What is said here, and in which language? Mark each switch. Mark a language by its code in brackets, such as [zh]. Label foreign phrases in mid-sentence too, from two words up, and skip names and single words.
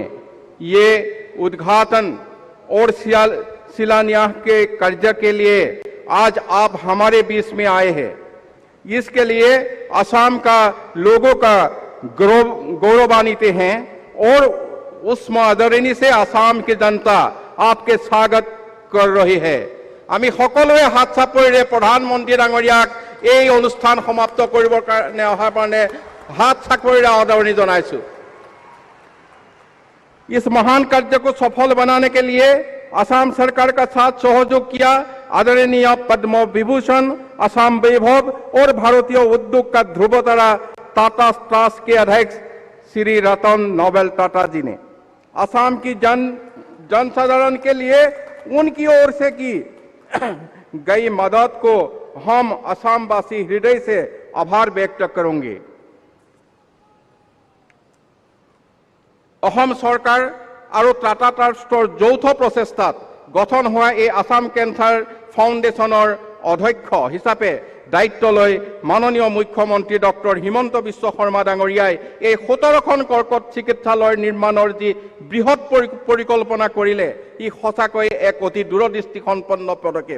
[hi] ये उद्घाटन और शिलान्यास के कार्य के लिए आज आप हमारे बीच में आए हैं। इसके लिए असम का लोगों का गौरवान्वित हैं और उस आदरणीय से असम की जनता आपके स्वागत कर रही है। [as] আমি সকলোৱে হাত চাপৰিৰে প্ৰধানমন্ত্ৰী ডাঙৰীয়াক এই অনুষ্ঠান সমাপ্ত কৰিবৰ কাৰণে অহাৰ কাৰণে हाथ চাপৰিৰে আদৰণি জনাইছো। [hi] इस महान कार्य को सफल बनाने के लिए असम सरकार का साथ सहयोग किया आदरणीय पद्म विभूषण, असम वैभव और भारतीय उद्योग का ध्रुवतारा टाटा ट्रस्ट के अध्यक्ष श्री रतन नोबेल टाटा जी ने असम की जनसाधारण के लिए उनकी ओर से की गई मदद को हम असमवासी हृदय से आभार व्यक्त करेंगे। [as] অসম চৰকাৰ আৰু টাটা ট্ৰাষ্টৰ যৌথ প্ৰচেষ্টাত গঠন হোৱা এই আসাম কেঞ্চাৰ ফাউণ্ডেশ্যনৰ অধ্যক্ষ হিচাপে দায়িত্ব লৈ মাননীয় মুখ্যমন্ত্ৰী ডক্টৰ হিমন্ত বিশ্ব শৰ্মা ডাঙৰীয়াই এই 17খন কৰ্কট চিকিৎসালয় নিৰ্মাণৰ যি বৃহৎ পৰিকল্পনা কৰিলে, ই সঁচাকৈ এক অতি দূৰদৃষ্টিসম্পন্ন পদক্ষেপ।